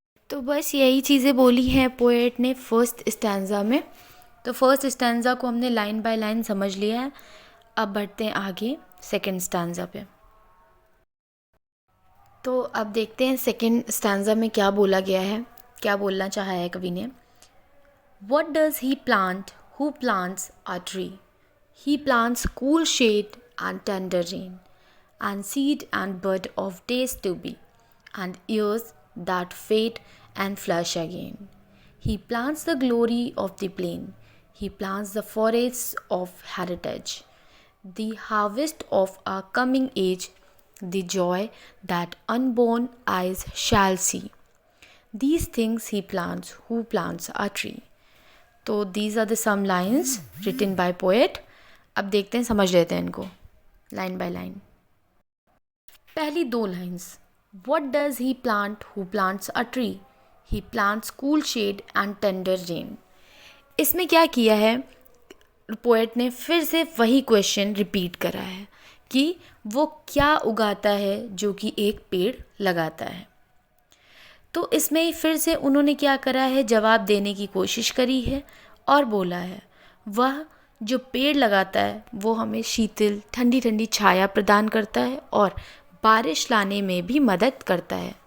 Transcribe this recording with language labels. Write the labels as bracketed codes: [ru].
[hi] तो बस यही चीज़ें बोली हैं पोएट ने फर्स्ट स्टैंजा में। तो फर्स्ट स्टैंजा को हमने लाइन बाय लाइन समझ लिया है। अब बढ़ते हैं आगे सेकंड स्टैंजा पे। तो अब देखते हैं सेकंड स्टैंजा में क्या बोला गया है, क्या बोलना चाहा है कवि ने। [en] What does he plant who plants a tree? He plants cool shade and tender rain, and seed and bud of days to be, and years that fade and flush again. He plants the glory of the plain. He plants the forests of heritage, the harvest of a coming age, the joy that unborn eyes shall see. These things he plants who plants a tree. तो these are the some lines written by poet. [hi] अब देखते हैं, समझ लेते हैं इनको line by line. पहली दो lines, [en] What does he plant who plants a tree? He plants cool shade and tender rain. [hi] इसमें क्या किया है पोएट ने, फिर से वही क्वेश्चन रिपीट करा है कि वो क्या उगाता है जो कि एक पेड़ लगाता है। तो इसमें फिर से उन्होंने क्या करा है, जवाब देने की कोशिश करी है और बोला है वह जो पेड़ लगाता है वो हमें शीतल ठंडी ठंडी छाया प्रदान करता है और बारिश लाने में भी मदद करता है।